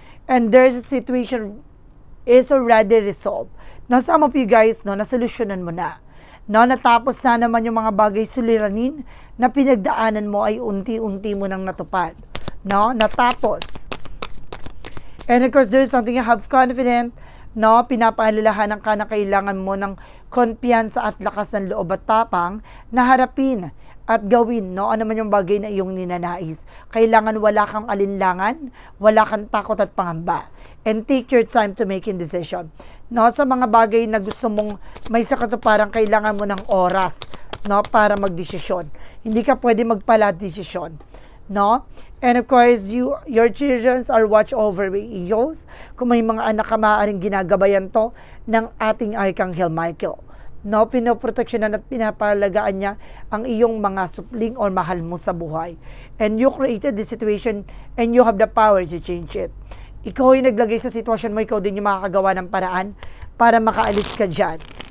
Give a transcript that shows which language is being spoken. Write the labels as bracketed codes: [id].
[en] And there's a situation is already resolved. Now, some of you guys, [tl] no, nasolusyonan mo na. No, natapos na naman yung mga bagay suliranin na pinagdaanan mo ay unti-unti mo nang natupad. No, natapos. [en] And of course, there's something you have confident, [tl] no, pinapaalalahanan ka na kailangan mo ng kumpiyansa at lakas ng loob at tapang na harapin at gawin, no, ano man yung bagay na iyong ninanais. Kailangan wala kang alinlangan, wala kang takot at pangamba. [en] And take your time to make a decision. [tl] No, sa mga bagay na gusto mong may sakatuparan, kailangan mo ng oras, no, para magdesisyon. Hindi ka pwede magpala-desisyon, no? [en] And of course, your children are watched over by angels. [tl] Kung may mga anak ka, maaaring ginagabayan to ng ating Archangel Michael. No, pinoproteksyonan at pinapalagaan niya ang iyong mga supling or mahal mo sa buhay. [en] And you created the situation and you have the power to change it. [tl] Ikaw ay naglagay sa sitwasyon mo, ikaw din yung makakagawa ng paraan para makaalis ka dyan.